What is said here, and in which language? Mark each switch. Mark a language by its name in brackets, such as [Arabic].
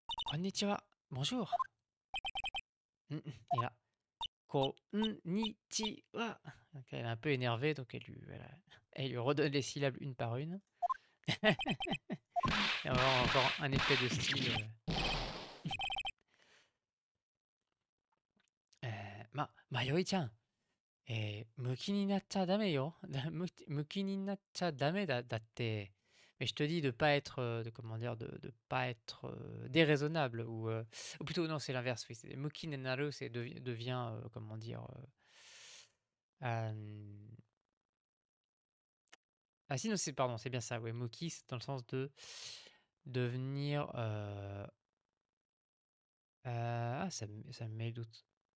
[French] Konnichiwa, bonjour. Et là, konnichiwa. Donc elle est un peu énervée, donc elle lui redonne les syllabes une par une. Et on va avoir encore un effet de style. [Japanese] Mayoi-chan, 向きになっちゃダメよ。向きになっちゃダメだって。 [French] Mais je te dis de pas être, comment dire, de pas être déraisonnable ou plutôt non, c'est l'inverse. Oui, muki naru, c'est devient, comment dire, ah si non, c'est pardon, c'est bien ça. Ouais, muki, c'est dans le sens de devenir, ça me met le doute.